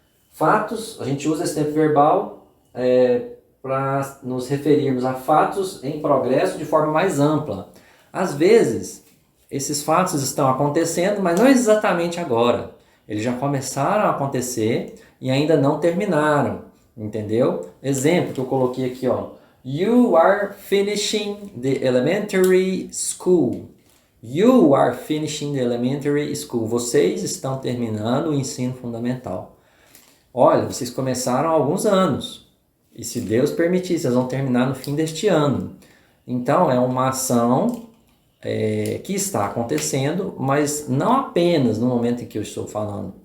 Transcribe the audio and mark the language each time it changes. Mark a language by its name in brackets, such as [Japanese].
[Portuguese] Fatos, a gente usa esse tempo verbal para nos referirmos a fatos em progresso de forma mais ampla. Às vezes, esses fatos estão acontecendo, mas não exatamente agora. Eles já começaram a acontecer e ainda não terminaram, entendeu? Exemplo que eu coloquei aqui, ó. [English] You are finishing the elementary school. You are finishing the elementary school. [Portuguese] Vocês estão terminando o ensino fundamental. Olha, vocês começaram há alguns anos. E se Deus permitir, vocês vão terminar no fim deste ano. Então, é uma ação que está acontecendo, mas não apenas no momento em que eu estou falando.